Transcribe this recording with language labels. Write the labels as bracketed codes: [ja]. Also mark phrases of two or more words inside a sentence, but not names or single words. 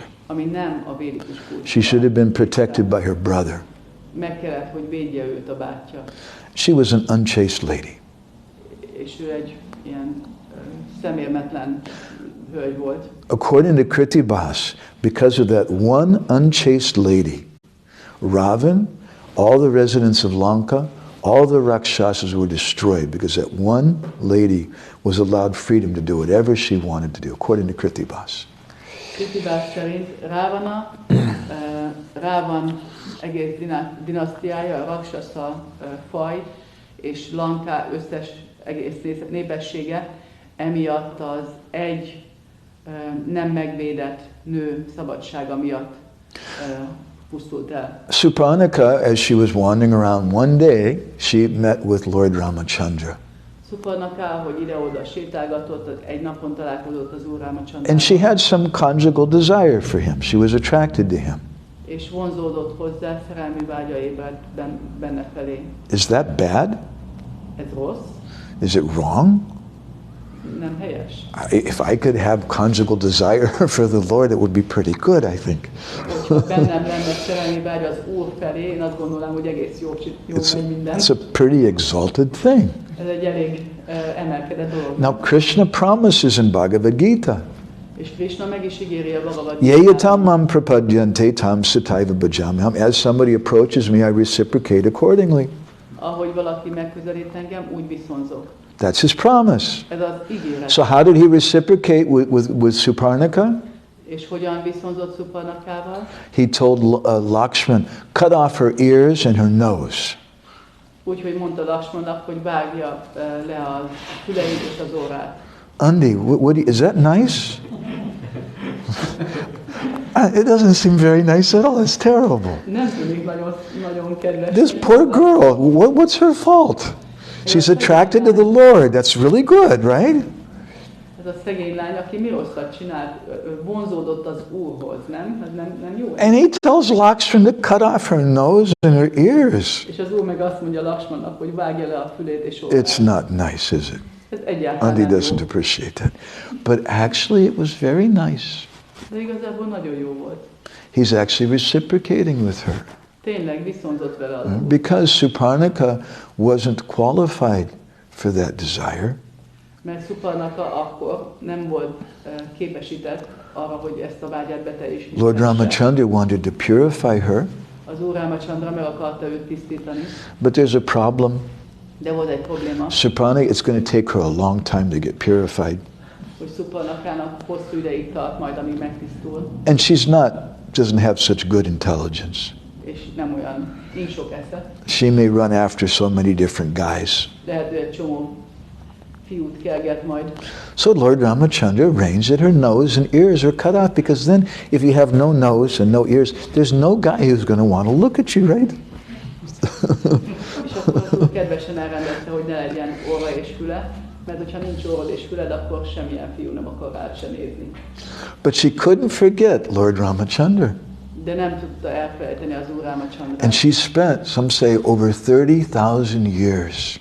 [hu] Ami nem a védikus kultúra. [en] She should have been protected by her brother. [hu] Meg kellett, hogy védje őt a bátyja. [en] She was an unchaste lady. [hu] És ő egy ilyen szemérmetlen hölgy volt. [en] According to Kritibas, because of that one unchaste lady, Ravan, all the residents of Lanka, all the Rakshasas were destroyed because that one lady was allowed freedom to do whatever she wanted to do, according to Kritibas. [hu] Kritibas szerint Ravan egész dinasztiája, a Rakshasa faj és Lanka összes egész népessége emiatt az egy nem megvédett nő szabadsága miatt pusztult el. [en] Surpanakha, as she was wandering around one day, she met with Lord Ramachandra. [hu] Surpanakha, hogy ide-oda sétálgatott, egy napon találkozott az Úr Ramachandra. [en] And she had some conjugal desire for him. She was attracted to him. [hu] És vonzódott hozzá, szerelmi vágya ébredt benne felé. [en] Is that bad? [hu] Ez rossz? [en] Is it wrong? [hu] Nem helyes. [en] If I could have conjugal desire for the Lord, it would be pretty good, I think. [hu] Hogyha bennem lenne szerelmi vágy az Úr felé, én azt gondolom, hogy egész jó megy minden. [en] It's a pretty exalted thing. [hu] Ez egy elég emelkedett dolog. [en] Now Krishna promises in Bhagavad Gita, [hu] és Krishna meg is ígéri a Bhagavad Gitában. [sa] Yeyatam mam prapadyante tam sataiva bhajamiham. [en] As somebody approaches me, I reciprocate accordingly. [hu] Ahogy valaki megközelít engem, úgy viszonzok. [en] That's his promise. [hu] Ez az ígéret. [en] So how did he reciprocate with Surpanakha? [hu] És hogyan viszonzott Surpanakával? [en] He told Lakshman, cut off her ears and her nose. [hu] Úgyhogy mondta Lakshmannak, hogy vágja le a füleit és az orrát. [en] Andi, is that nice? It doesn't seem very nice at all. It's terrible. [hu] Nem tűnik nagyon kedves. [en] This poor girl, what's her fault? She's attracted to the Lord. That's really good, right? [hu] Ez a szegény lány, aki mi rosszat csinált, vonzódott az Úrhoz, nem? Ez nem jó. [en] And he tells Lakshman to cut off her nose and her ears. [hu] És az Úr meg azt mondja Lakshmannak, hogy vágja le a fülét és orrát. [en] It's not nice, is it? [hu] Ez egyáltalán [en] Andi [hu] nem [en] doesn't [hu] jó. [en] appreciate that. But actually it was very nice. [hu] De igazából nagyon jó volt. [en] He's actually reciprocating with her. [hu] Tényleg viszonzott vele az Úr. [en] Because Surpanakha wasn't qualified for that desire. [hu] Mert Surpanakha akkor nem volt képesített arra, hogy ezt a vágyát beteljesítse. [en] Lord Ramachandra wanted to purify her, [hu] Az Úr Ramachandra meg akarta őt tisztítani, [en] but there's a problem. [hu] de volt egy probléma, [en] Surpanakha, it's going to take her a long time to get purified. [hu] hogy Surpanakhának hosszú ideig tart majd, amíg megtisztul, [en] And doesn't have such good intelligence. [hu] és nem olyan, nincs sok esze. [en] She may run after so many different guys. [hu] Lehet, hogy egy csomó fiút kerget majd. [en] So Lord Ramachandra arranged that her nose and ears are cut off, because then if you have no nose and no ears, there's no guy who's going to want to look at you, right? [hu] És akkor az Úr kedvesen elrendezte, hogy ne legyen orra és füle, mert hogyha nincs orrod és füled, akkor semmilyen fiú nem akar rád se nézni. [en] But she couldn't forget Lord Ramachandra. [hu] De nem tudta elfelejteni az Úr Ramachandrát. [en] And she spent, some say, over 30,000 years